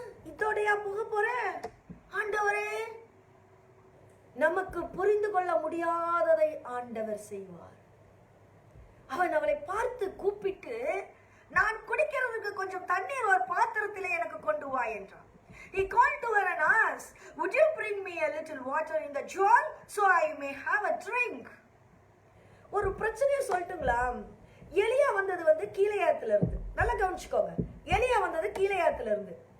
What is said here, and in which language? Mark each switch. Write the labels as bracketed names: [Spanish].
[Tamil] இதோடையா போக போற? ஆண்டவரே, நமக்கு புரிந்து கொள்ள முடியாததை ஆண்டவர் செய்வார். அவன் அவளை பார்த்து கூப்பிட்டு, நான் குடிக்கிறதுக்கு கொஞ்சம் தண்ணீர் ஒரு பாத்திரத்திலே எனக்கு கொண்டு வா என்றான். [English] He called to her and asked, would you bring me a little water in the jar so I may have a drink? [Tamil] ஒரு பிரச்சனையை சொல்லட்டுங்களா? எலியா வந்தது வந்து கீழையாத்துல இருந்து. நல்லா கவனிச்சுக்கோங்க, எலியா வந்தது கீழையாத்துல இருந்து.